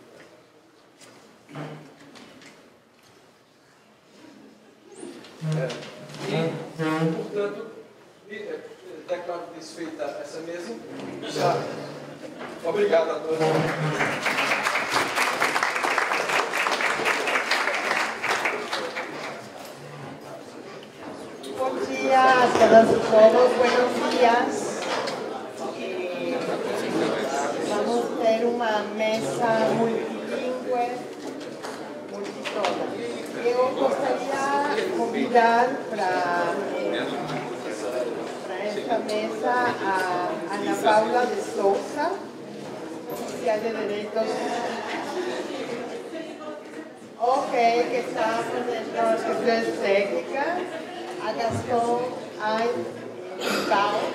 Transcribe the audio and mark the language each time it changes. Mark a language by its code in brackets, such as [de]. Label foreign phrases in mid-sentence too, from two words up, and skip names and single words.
[pt] Portanto, declaro desfeita essa mesa. Já. Obrigado a todos. Bom dia a todas [es] y todos, buenos días. [pt] Vamos a ter uma mesa multilingüe, multitoda. Eu gostaria de convidar para esta mesa a Ana Paula de Sousa, [es] oficial de Derechos. Ok, que está haciendo las cuestiones técnicas. A Gastón Aibao.